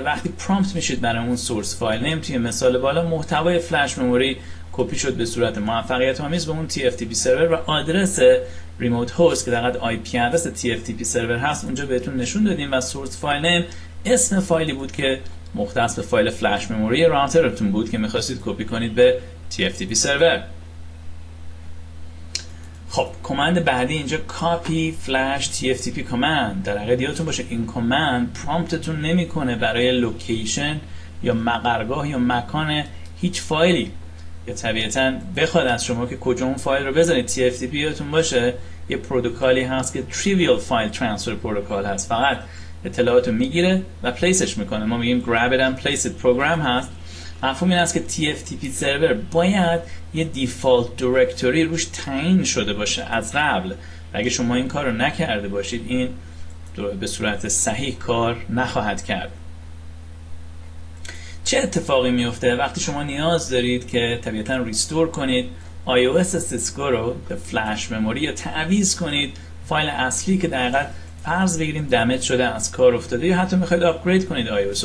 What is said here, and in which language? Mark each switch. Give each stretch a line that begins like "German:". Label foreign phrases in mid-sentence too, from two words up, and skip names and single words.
Persian: وقتی پرامپت میشید برای اون
English: source file name
Persian: توی مثال بالا محتوای
English: flash memory
Persian: کپی شد به صورت موفقیت آمیز به اون
English: TFTP server
Persian: و آدرس
English: remote host
Persian: که در حقیقت
English: IP address TFTP server
Persian: هست اونجا بهتون نشون دادیم و
English: source file name
Persian: اسم فایلی بود که مختص به فایل
English: flash memory
Persian: راوترتون بود که می‌خواستید کپی کنید به
English: TFTP server.
Persian: خب کامند بعدی اینجا
English: copy flash TFTP command.
Persian: در حقیقت یادتون باشه این کامند پرامپتتون نمیکنه برای لوکیشن یا مقرگاه یا مکان هیچ فایلی یا طبیعتا بخواد از شما که کجا اون فایل رو بذارید. TFTP یادتون باشه یه پروتکلی هست که
English: trivial file transfer protocol
Persian: هست، فقط اطلاعاتو میگیره و پلیسش میکنه. ما میگیم
English: grab it and place it program
Persian: هست. مفهوم این است که
English: TFTP server
Persian: باید یه
English: default directory
Persian: روش تعیین شده باشه از قبل و اگه شما این کار رو نکرده باشید این به صورت صحیح کار نخواهد کرد. چه اتفاقی میفته وقتی شما نیاز دارید که طبیعتا ریستور کنید iOS سیسکو رو به
English: flash memory
Persian: یا تعویض کنید فایل اصلی که در حقیقت فرض بگیریم دمیج شده از کار افتاده یا حتی میخواید آپگرید کنید iOS رو.